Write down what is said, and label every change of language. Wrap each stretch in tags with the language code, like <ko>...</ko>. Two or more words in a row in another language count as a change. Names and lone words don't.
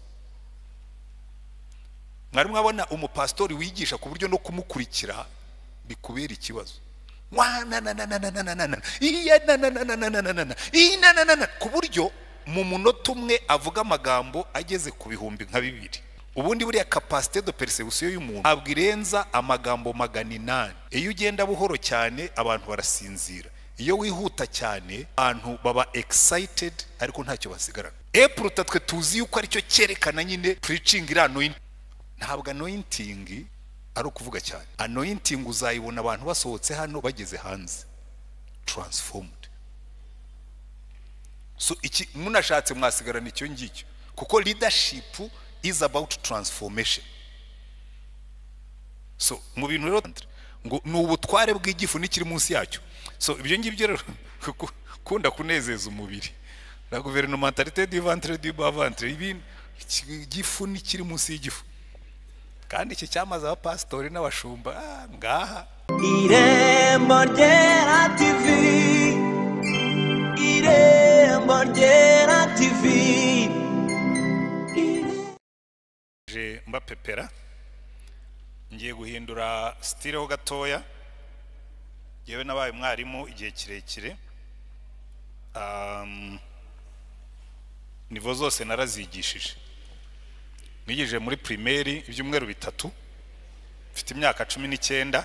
<rw>mwari mwabona umupastori wigisha ku buryo no kumukurikira bikubera ikibazo ku buryo mu munota umwe avuga amagambo ageze ku bihumbi nka 2 ubundi buriya</rw> <fr>capacité de perception</fr> <rw>y'umuntu ntabwo irenza amagambo 800 iyo ugenda buhoro cyane abantu barasinzira iyo wihuta cyane abantu baba excited ariko ntacyo basigarana epruta twe tuzi yuko ari cyo cyerekana nyine preaching irano ntabwo anointing ari ukuvuga cyane anointing uzayibona abantu basohotse hano bageze hanze transformed so iki munashatse mwasigarana icyo ngicyo kuko</rw> <en>leadership is about transformation</en> <rw>so mu bintu rero ngo n'ubutware bw'igifu nikiri munsi yacyo so ibyo ngibyo rero kunda kunezeza umubiri</rw> <fr>la gouvernementalité du ventre du bas ventre</fr> <rw>ibintu igifu nikiri munsi y'igifu kandi iki cyamaza abapastori n'abashumba ngaha Irembo Ryera TV Irembo Ryera TV je mbapepera ngiye guhindura style ho gatoya yewe nabaye mwarimu igihe kirekire nivo zose narazigishije nigije muri primaire ibyumweru 3 mfite imyaka 19</rw>